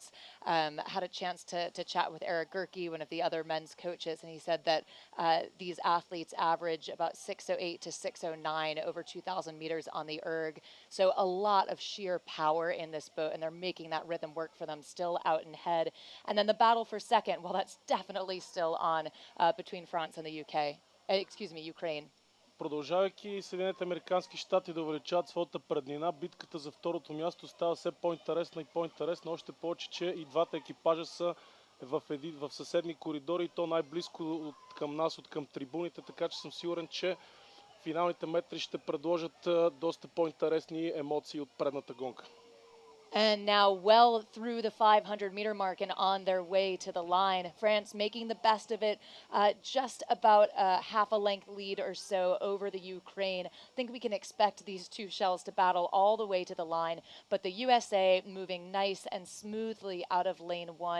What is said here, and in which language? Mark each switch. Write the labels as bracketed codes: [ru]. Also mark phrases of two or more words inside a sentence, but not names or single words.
[en] Had a chance to chat with Eric Gerke, one of the other men's coaches, and he said that these athletes average about 6:08 to 6:09 over 2,000 meters on the erg. So a lot of sheer power in this boat, and they're making that rhythm work for them, still out in head. And then the battle for second, well, that's definitely still on between France and the Ukraine. [bg] Продължавайки Съединените американски щати да увеличават своята преднина, битката за второто място става все по-интересна и по-интересна, още повече, че и двата екипажа са в съседни коридори и то най-близко към нас, от към трибуните, така че съм сигурен, че финалните метри ще предложат доста по-интересни емоции от предната гонка. [en] And now well through the 500-meter mark and on their way to the line. France making the best of it, just about half a length lead or so over the Ukraine. I think we can expect these two shells to battle all the way to the line, but the USA moving nice and smoothly out of lane one.